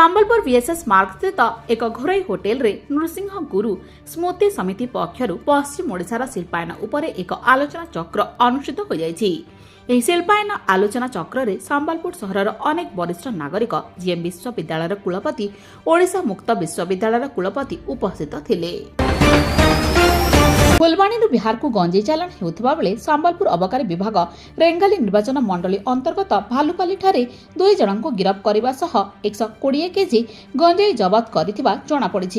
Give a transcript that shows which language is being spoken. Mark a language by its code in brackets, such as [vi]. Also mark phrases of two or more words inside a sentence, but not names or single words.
[or] ସମ୍ବଲପୁର VSS ମାର୍ଗ ସ୍ଥିତ ଏକ ଘରୋଇ ହୋଟେଲ ରେ ନୃସିଂହ ଗୁରୁ ସ୍ମୃତି ସମିତି ପକ୍ଷର ପଶ୍ଚିମ ଓଡ଼ିଶାର ଶିଳ୍ପାୟନ ଉପରେ ଏକ ଆଲୋଚନା ଚକ୍ର ଅନୁଷ୍ଠିତ ହୋ ଯାଇଛି। ଏହି ଶିଳ୍ପାୟନ ଆଲୋଚନା ଚକ୍ରରେ ସମ୍ବଲପୁର ସହରର ଅନେକ ବରିଷ୍ଠ ନାଗରିକ GM ବିଶ୍ୱବିଦ୍ୟାଳୟର କୁଳପତି ଓଡ଼ିଶା ମୁକ୍ତ ବିଶ୍ୱବିଦ୍ୟାଳୟର କୁଳପତି ଉପସ୍ଥିତ ଥିଲେ। ଫୁଲବାଣୀରୁ ବିହାରକୁ ଗଞ୍ଜେଇ ଚାଲାଣ ହେଉଥିବା ବେଳେ ସମ୍ବଲପୁର ଅବକାରୀ ବିଭାଗ ରେଙ୍ଗାଲି ନିର୍ବାଚନ ମଣ୍ଡଳୀ ଅନ୍ତର୍ଗତ ଭାଲୁପାଲିଠାରେ 2 ଜଣଙ୍କୁ ଗିରଫ କରିବା ସହ 120 କେଜି ଗଞ୍ଜେଇ ଜବତ କରିଥିବା ଜଣାପଡ଼ିଛି।